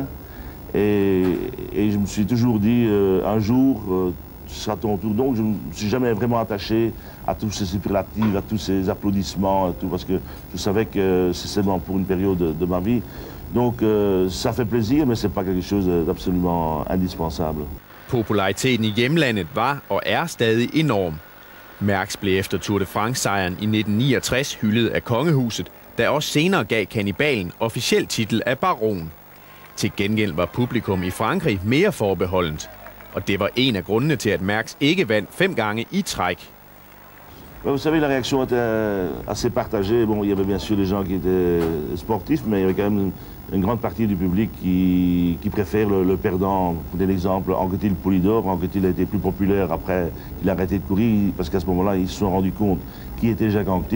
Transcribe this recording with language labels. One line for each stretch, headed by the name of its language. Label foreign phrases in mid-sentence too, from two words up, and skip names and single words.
French: Et je me suis toujours dit, un jour, ce sera ton tour. Donc je ne me suis jamais vraiment attaché à tous ces superlatifs, à tous ces applaudissements, tout, parce que je savais que c'est seulement pour une période de ma vie. Donc ça fait plaisir, mais c'est pas quelque chose d'absolument indispensable.
Danish: Populariteten i hjemlandet var og er stadig enorm. Mærks blev efter
French: Tour de France-sejren
Danish: i 1969 hyldet af kongehuset, der også senere gav kannibalen officiel titel af baron. Til gengæld var publikum i Frankrig mere forbeholdent, og det var en af grundene til, at Mærks ikke vandt 5 gange i træk.
French: Vous savez, la réaction était assez partagée. Bon, il y avait bien sûr des gens qui étaient sportifs, mais il y avait quand même une grande partie du public qui préfère le perdant. Prenez l'exemple, Anquetil Poulidor. Anquetil a été plus populaire après qu'il a arrêté de courir, parce qu'à ce moment-là, ils se sont rendus compte qui était Jacques Anquetil.